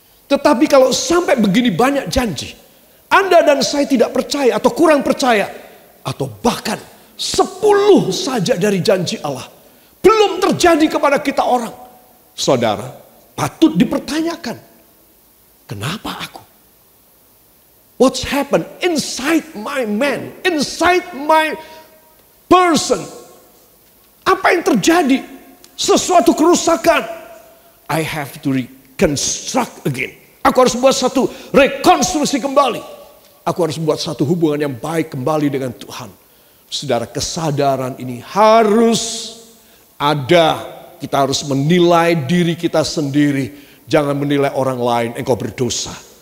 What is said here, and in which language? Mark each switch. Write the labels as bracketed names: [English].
[Indonesian] Tetapi kalau sampai begini banyak janji, Anda dan saya tidak percaya atau kurang percaya, atau bahkan 10 saja dari janji Allah belum terjadi kepada kita orang, saudara, patut dipertanyakan. Kenapa aku? [English] What's happened inside my man, inside my person? [Indonesian] Apa yang terjadi? Sesuatu kerusakan. [English] I have to reconstruct again. [Indonesian] Aku harus buat satu rekonstruksi kembali. Aku harus buat satu hubungan yang baik kembali dengan Tuhan. Saudara, kesadaran ini harus ada. Kita harus menilai diri kita sendiri. Jangan menilai orang lain, engkau berdosa.